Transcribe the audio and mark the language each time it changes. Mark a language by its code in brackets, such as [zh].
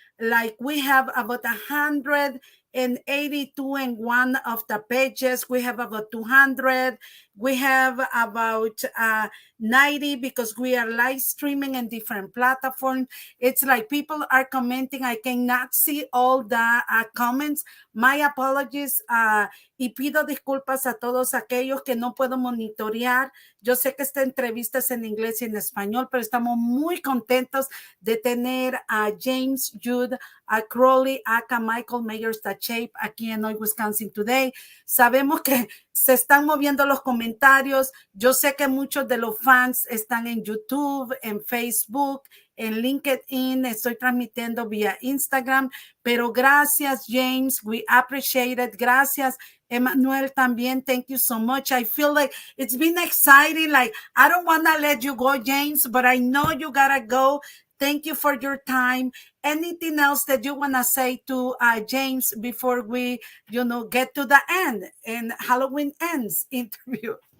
[en] Like, we have about 182 in one of the pages. We have about 200. We have about 90, because we are live streaming in different platforms. It's like people are commenting. I cannot see all the comments. My apologies. [es] Y pido disculpas a todos aquellos que no puedo monitorear. Yo sé que esta entrevista es en inglés y en español, pero estamos muy contentos de tener a James, Jude, a Crowley, a Michael Myers, The Shape, aquí en Hoy Wisconsin Today. Sabemos que se están moviendo los comentarios. Yo sé que muchos de los fans están en YouTube, en Facebook, en LinkedIn. Estoy transmitiendo vía Instagram, pero gracias, James. [en] We appreciate it. [es] Gracias, Emmanuel, también. [en] Thank you so much. I feel like it's been exciting. Like, I don't want to let you go, James, but I know you gotta go. Thank you for your time. Anything else that you want to say to James before we, get to the end and Halloween Ends interview?